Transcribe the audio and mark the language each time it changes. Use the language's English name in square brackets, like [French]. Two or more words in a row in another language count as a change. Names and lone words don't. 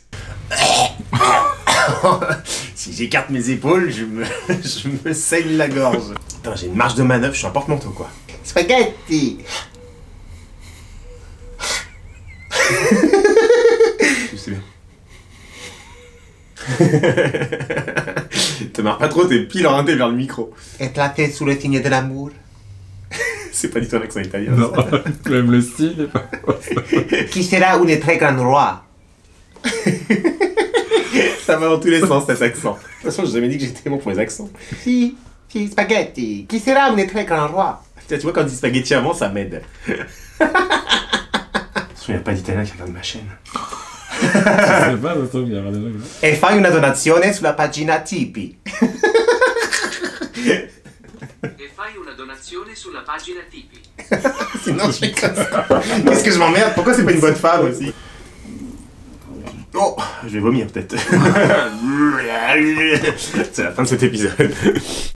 [French] Si j'écarte mes épaules, je me saigne la gorge. Putain, j'ai une marge de manœuvre, je suis un porte-manteau quoi. Spaghetti. Je sais bien. Te marre pas trop, t'es pile orienté vers le micro. [Italian] E tratte sulle signe de l'amour. [French] C'est pas du tout un accent italien. Non, même le style est pas... Qui sera un très grand roi? Ça va dans tous les sens cet accent. De toute façon, j'ai jamais dit que j'étais bon pour les accents. Si, spaghetti. Qui sera un très grand roi? Tiens, tu vois, quand on dit spaghetti avant, ça m'aide. De toute façon, il n'y a pas d'italien qui regarde ma chaîne. Je sais pas, ça se trouve, il y aura des gens. [Italian] E fai una donazione sulla pagina Tipeee. E fai una donazione sulla pagina Tipeee. [French] Sinon, je fais comme ça. Qu'est-ce que je m'emmerde? Pourquoi c'est pas une bonne femme aussi? Oh, je vais vomir peut-être. C'est la fin de cet épisode.